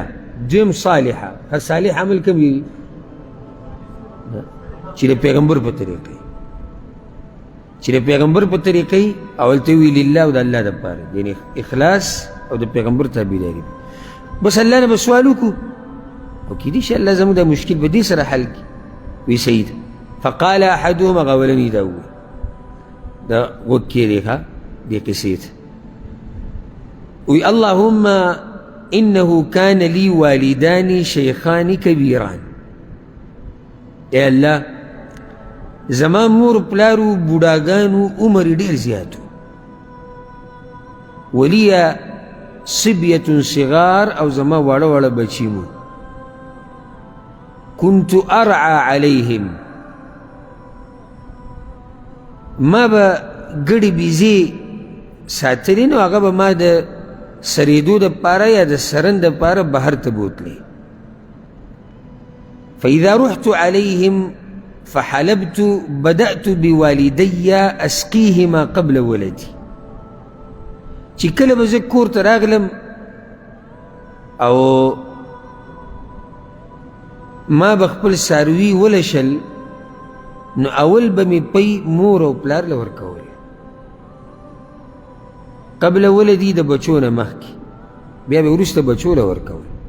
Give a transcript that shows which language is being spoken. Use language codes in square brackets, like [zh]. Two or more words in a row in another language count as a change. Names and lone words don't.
[ps] دویم صالحه، صالح عمل کوم وي؟ چې د پیغمبر په طریقې، چې د پیغمبر په طریقې اول ته وي لله او د الله دپاره، یعنی اخلاص او د پیغمبر تابعداري. بس الله نه به سوال وکړو او کیدای شي الله زموږ د مشکل به دې سره حل کړي. وی صحیح ده. [ar] فقال احدهم، [ps] هغه اولني دا ووی، دا غوږ کېږدې ښه دې قصې ته. [ar] وی اللهم انه كان لي والدان شيخان كبيران. [ps] اے الله زما مور پلارو بوډاګانو عمر ډېر زیاتو. [ar] ولي صبية صغار، [ps] او زما واړه واړه بچي مو. [ar] كنت ارعى عليهم، [ps] ما به ګډې بیزې ساتلې نو هغه به ما د سریدو دپاره یا د سرن دپاره بهر ته بوتلې. [ar] فإذا رحت عليهم فحلبت بدأت بوالدي أسقيهما قبل ولدي. [ps] چې کله به زه کور ته راغلم او ما به خپل څاروي ولشل، نو اول به مې پی مور او پلار له ورکول [ar] قبل ولدي، [ps] د بچو نه مخکې، بیا به وروسته بچو له ورکول.